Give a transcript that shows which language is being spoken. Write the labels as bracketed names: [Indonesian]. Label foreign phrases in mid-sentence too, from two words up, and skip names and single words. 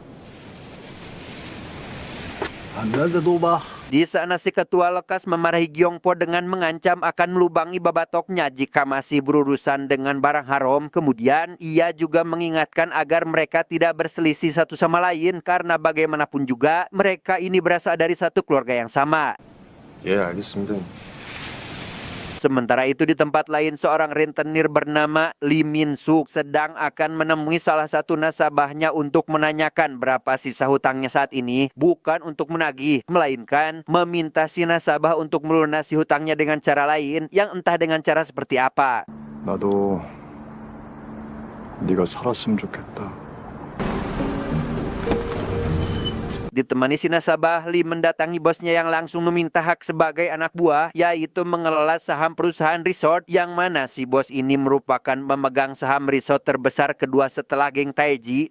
[Indonesian] Di sana si ketua lekas memarahi Gyongpo dengan mengancam akan melubangi babatoknya jika masih berurusan dengan barang haram. Kemudian ia juga mengingatkan agar mereka tidak berselisih satu sama lain karena bagaimanapun juga mereka ini berasal dari satu keluarga yang sama. [Korean] 예, 알겠습니다. [Indonesian] Sementara itu di tempat lain seorang rentenir bernama Lee Min Suk sedang akan menemui salah satu nasabahnya untuk menanyakan berapa sisa hutangnya saat ini. Bukan untuk menagih, melainkan meminta si nasabah untuk melunasi hutangnya dengan cara lain yang entah dengan cara seperti apa. [Korean] 나도 네가 살았으면 좋겠다. [Indonesian] Ditemani si nasabah, Lee mendatangi bosnya yang langsung meminta hak sebagai anak buah, yaitu mengelola saham perusahaan resort yang mana si bos ini merupakan memegang saham resort terbesar kedua setelah geng Taeji.